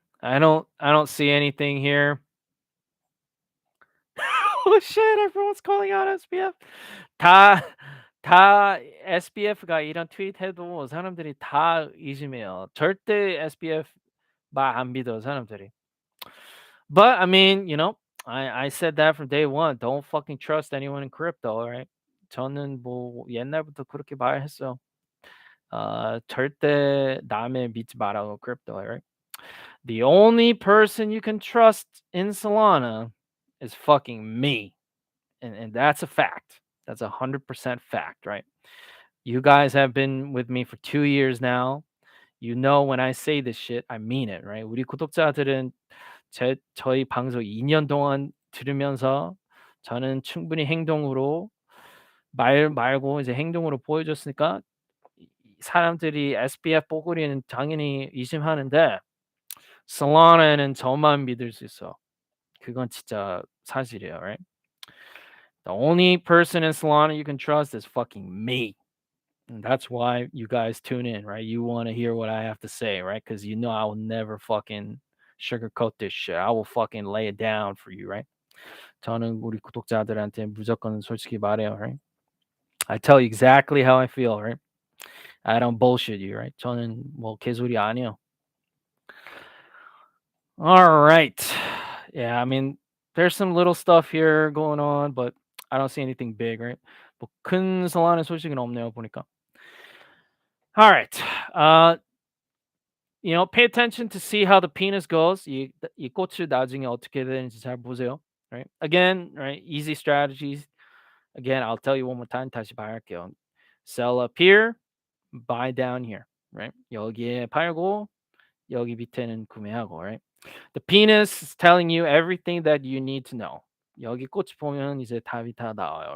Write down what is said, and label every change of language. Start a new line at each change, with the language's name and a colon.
English: I don't see anything here. Oh shit, everyone's calling out SBF.
Korean: 다 다 SBF가 이런 트윗해도 사람들이 다 의심해요. 절대 SBF 말 안 믿어 사람들이.
English: But I mean, I said that from day one. Don't fucking trust anyone in crypto, right?
Korean: 저는 뭐 옛날부터 그렇게 말했어요. 절대 남의 믿지 말라고 crypto,
English: right? The only person you can trust in Solana is fucking me. And that's a fact. That's 100% fact, right? You guys have been with me for 2 years now. You know when I say this shit, I mean it, right?
Korean: 우리 구독자들은 저희 방송 2년 동안 들으면서 저는 충분히 행동으로 말 말고 이제 행동으로 보여줬으니까 사람들이 SBF 뽀글이는 당연히 의심하는데 Solana는 저만 믿을 수 있어. 그건 진짜 사실이에요,
English: right? The only person in Solana you can trust is fucking me. And that's why you guys tune in, right? You want to hear what I have to say, right? Because you know I will never fucking sugarcoat this shit. I will fucking lay it down for you, right?
Korean: 저는 우리 구독자들한테 무조건 솔직히 말해요,
English: right? I tell you exactly how I feel, right? I don't bullshit you, right?
Korean: 저는 뭐 개소리 아니에요.
English: All right. Yeah, I mean, there's some little stuff here going on, but I don't see anything big, right?
Korean: 뭐 큰 소란의 소식은 없네요, 보니까.
English: All right. Pay attention to see how the penis goes.
Korean: 이 꽃을 나중에 어떻게 되는지 잘 보세요.
English: Right? Again, right? Easy strategies. Again, I'll tell you one more time.
Korean: 다시 말할게요.
English: Sell up here, buy down here. Right?
Korean: 여기에 팔고 여기 밑에는 구매하고.
English: Right? The penis is telling you everything that you need to know.
Korean: 여기 꽃 보면 이제 답이 다 나와요.